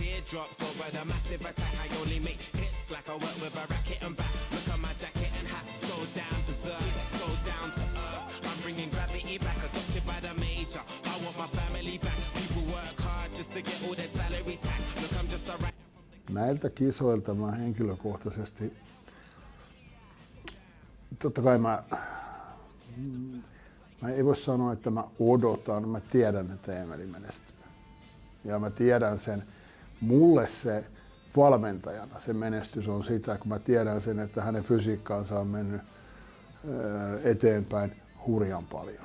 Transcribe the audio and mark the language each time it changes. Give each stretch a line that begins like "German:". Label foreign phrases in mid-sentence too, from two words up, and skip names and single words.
English: drops over the massive attack. I only make hits like I work with a racket and back. Look at my jacket and hat, so damn berserk, so down to earth. I'm bringing gravity back, adopted by the major. I want my family back. People work hard just to get all their salary tax. Look, I'm just a rat.
Finnish: Näiltä kisoilta mä henkilökohtaisesti, totta kai mä ei voi sanoa, että mä odotan, mä tiedän, että Eemeli menestyy. Ja mä tiedän sen, mulle se valmentajana se menestys on sitä, kun mä tiedän sen, että hänen fysiikkaansa on mennyt eteenpäin hurjan paljon.